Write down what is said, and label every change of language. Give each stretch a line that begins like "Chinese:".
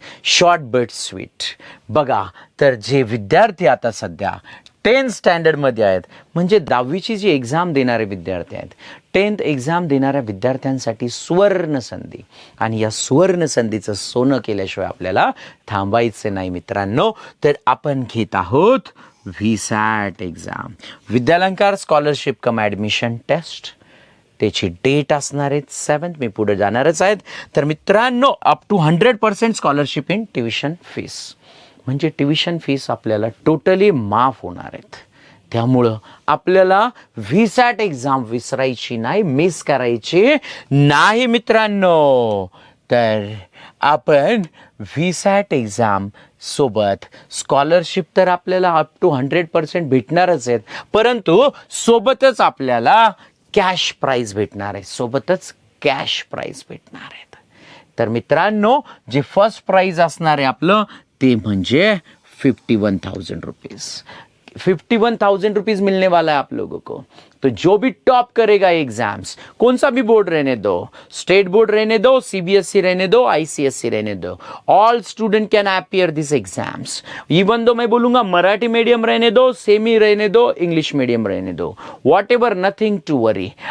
English: short but sweet
Marathi: बघा. तर जे विद्यार्थी आता सध्या 10th स्टँडर्ड मध्ये आहेत, म्हणजे 10वीची जी एक्झाम देणारे विद्यार्थी आहेत, 10th एक्झाम देणाऱ्या विद्यार्थ्यांसाठी सुवर्ण संधी. आणि या सुवर्ण संधीचं सोनं केल्याशिवाय आपल्याला थांबायचं नाही मित्रांनो. तर आपण घेत आहोत व्हीसॅट एक्झाम, विद्यालंकार स्कॉलरशिप कम ॲडमिशन टेस्ट. त्याची डेट असणार आहे 7th. मी पुढे जाणारच आहेत. तर मित्रांनो,
English: up to 100% scholarship in tuition fees,
Marathi: म्हणजे ट्युशन फीस आपल्याला टोटली माफ होणार आहेत. त्यामुळं आपल्याला व्हीसॅट एक्झाम विसरायची नाही, मिस करायची नाही मित्रांनो. तर आपण व्हीसॅट एक्झाम सोबत स्कॉलरशिप तर आपल्याला अप टू 100% भेटणारच आहेत, परंतु सोबतच आपल्याला कॅश प्राइज भेटणार आहे. सोबतच कॅश प्राइज भेटणार आहेत. तर मित्रांनो, जे फर्स्ट प्राइज असणार आहे आपलं ते म्हणजे 51,000 रुपीज.
Hindi: 51,000 रुपीज मिलने वाला है आप लोगों को. तो जो भी टॉप करेगा एग्जाम्स, कौन सा भी बोर्ड रहने दो, स्टेट बोर्ड रहने दो, सीबीएसई रहने दो, आईसीएसई रहने दो,
English: All student can appear this exams.
Hindi: Even though मैं बोलूंगा मराठी मीडियम रहने दो, सेमी रहने दो, इंग्लिश मीडियम रहने दो,
English: Whatever, nothing to worry.